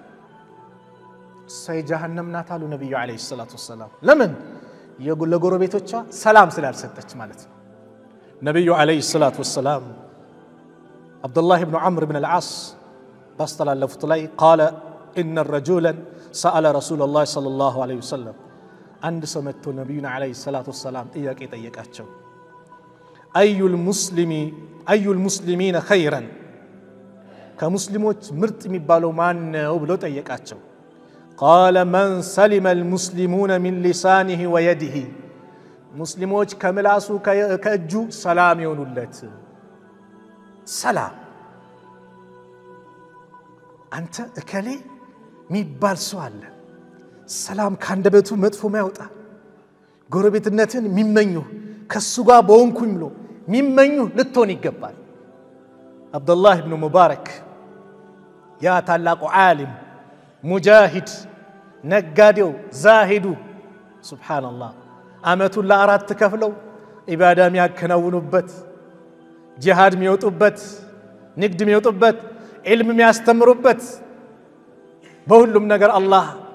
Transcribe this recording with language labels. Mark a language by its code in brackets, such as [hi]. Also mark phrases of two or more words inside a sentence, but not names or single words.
[am] ጀሃነም ናት አሉ ነብዩ [ar] عليه الصلاة والسلام [am] ለምን ለጎረቤቶቿ ሰላም ስላልሰጠች ማለት ነው ነብዩ [ar] عليه الصلاة والسلام [am] አብዱላህ ኢብኑ ዐምር ኢብኑ አልዓስ ባስተላለፉት ላይ [ar] قال ان الرجلا سأل رسول الله صلى الله عليه وسلم عند سمته نبينا عليه الصلاه والسلام [am] ጥያቄ ጠየቃቸው [ar] اي المسلمين خيرا [am] ከሙስሊሞች ምርጥ የሚባለው ማን ነው ብሎ ጠየቃቸው [ar] قال من سلم المسلمون من لسانه ويده [am] مسلموች ከምላሱ ከእጁ ሰላም ይሆኑለት ሰላም አንተ እከሌ ሚባል ሰው አለ ሰላም ካንደበቱ መጥፎ ማይወጣ ጎረቤትነትን ሚመኙ ከሱ ጋር በወንኩኝ ብሎ ሚመኙ ልትሆን ይገባል አብዱላህ ኢብኑ ሙባረክ ያ ታላቁ ዓሊም ሙጃሂድ ነጋዴው ዛሂዱ ሱብሃንአላህ አመቱን ለአራት ከፍለው ኢባዳ የሚያከናውኑበት ጂሃድ የሚወጡበት ንግድ የሚወጡበት ዒልም የሚያስተምሩበት በሁሉም ነገር አላህ